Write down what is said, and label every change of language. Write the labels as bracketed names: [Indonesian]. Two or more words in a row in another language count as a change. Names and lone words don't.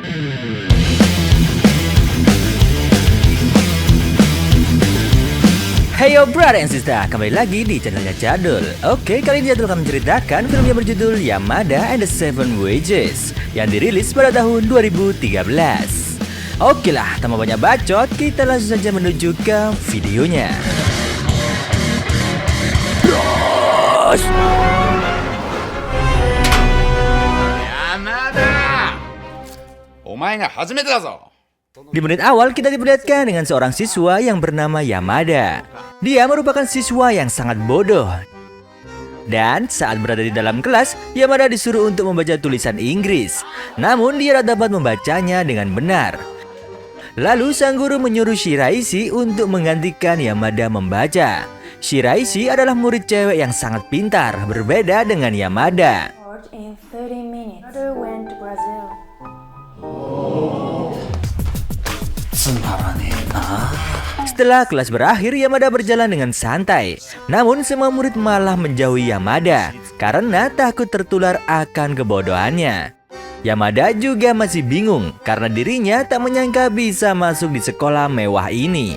[English] Hey yo brother and sister, [Indonesian] kembali lagi di channelnya Jadul. Oke, kali ini Jadul akan menceritakan film yang berjudul Yamada and the Seven Wages yang dirilis pada tahun 2013. Oke lah, tanpa banyak bacot, kita langsung saja menuju ke videonya. Yamada! [Japanese] お前が初めてだぞ! [Indonesian] Di menit awal kita diperlihatkan dengan seorang siswa yang bernama Yamada. Dia merupakan siswa yang sangat bodoh. Dan saat berada di dalam kelas, Yamada disuruh untuk membaca tulisan Inggris. Namun dia tak dapat membacanya dengan benar. Lalu sang guru menyuruh Shiraishi untuk menggantikan Yamada membaca. Shiraishi adalah murid cewek yang sangat pintar, berbeda dengan Yamada. [English] In 30 minutes, brother went to Brazil. [Indonesian] Setelah kelas berakhir, Yamada berjalan dengan santai. Namun semua murid malah menjauhi Yamada karena takut tertular akan kebodohannya. Yamada juga masih bingung karena dirinya tak menyangka bisa masuk di sekolah mewah ini.